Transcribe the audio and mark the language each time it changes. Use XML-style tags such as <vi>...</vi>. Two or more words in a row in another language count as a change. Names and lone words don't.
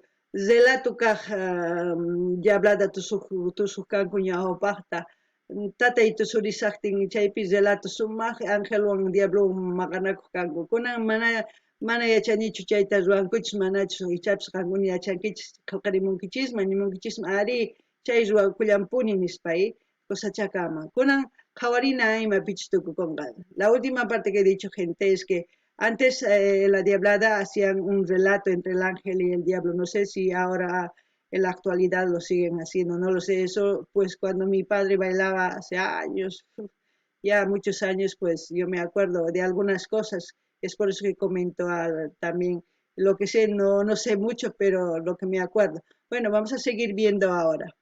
<qu>relato kaq diablada tusuq kanku ñawpaqta tatay tusurisaqtin chaypi relato sumaq angelwan diablowan maqanakuq kanku kunan mana yachanichu chayta ruwankuchis manachus ichapis qankuna yachankichis qillqarimunkichisman nimunkichisman ari chay ruwakullampuni nispa cosachaqa ama kunan qhawarina imapichis tukukunqa</qu> <es>la última parte que he dicho gente es que antes la Diablada hacían un relato entre el ángel y el diablo no sé si ahora en la actualidad lo siguen haciendo no lo sé eso pues cuando mi padre bailaba hace años ya muchos años pues yo me acuerdo de algunas cosas es por eso que comento también lo que sé no sé mucho pero lo que me acuerdo bueno vamos a seguir viendo ahora</es>